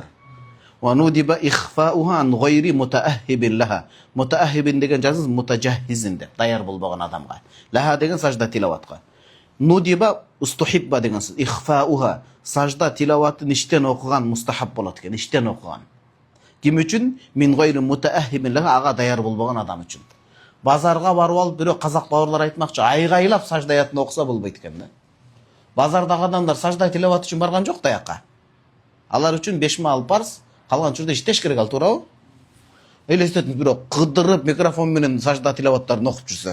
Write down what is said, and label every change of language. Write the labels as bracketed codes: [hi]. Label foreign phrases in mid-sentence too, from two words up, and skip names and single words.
[ar] وندب إخفاؤها عن غير متأهب لها. [ky] Мутаахибин деген жазыңыз мутажаххизин деп, даяр болбогон адамга. Лаха деген сажда тилаватка. [ar] ندب استحب [ky] деген сөз. Ихфауха сажда тилаватын иштен окуган мустахаб болот экен, иштен окуган. Ким үчүн? [ar] من غير متأهب لها, [ky] ага даяр болбогон адам үчүн. Базарга барып алып, бирөө казак бауырлар айтмакчы, айгайлап сажда аятын окуса болбойт экен да. Базардагы адамдар сажда тилават үчүн барган жок да яка. Алар үчүн 5 маал парз, калган учурда иштеш керек ал, туурабы? Элестетиңиз, бирөө кыдырып микрофон менен сажда тилаваттарын окуп жүрсө.